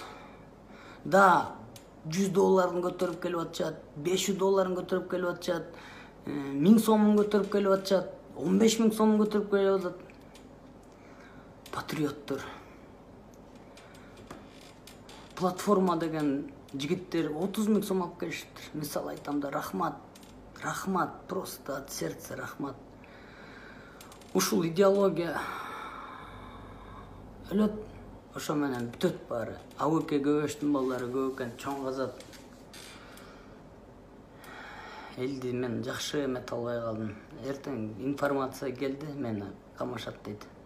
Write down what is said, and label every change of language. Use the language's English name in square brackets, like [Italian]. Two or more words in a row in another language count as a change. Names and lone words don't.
[Kyrgyz] Да $100 көтөрүп келип атышат, $500 көтөрүп келип атышат, 1000 сомун көтөрүп келип атышат, 15.000 сомун көтөрүп келип атат. Патриоттор. Платформа деген жигиттер 30.000 сом алып келишиптир. Мисал айтам да, рахмат. Рахмат, [Russian] просто от сердца рахмат. [Kyrgyz] Ушул идеология өлөт, ошо менен бүтөт баары. Абыке Көбөштүн балдары көп экен, чоң казат. Элди мен жакшы эмете албай калдым. Эртең информация келди, мени камашат дейт.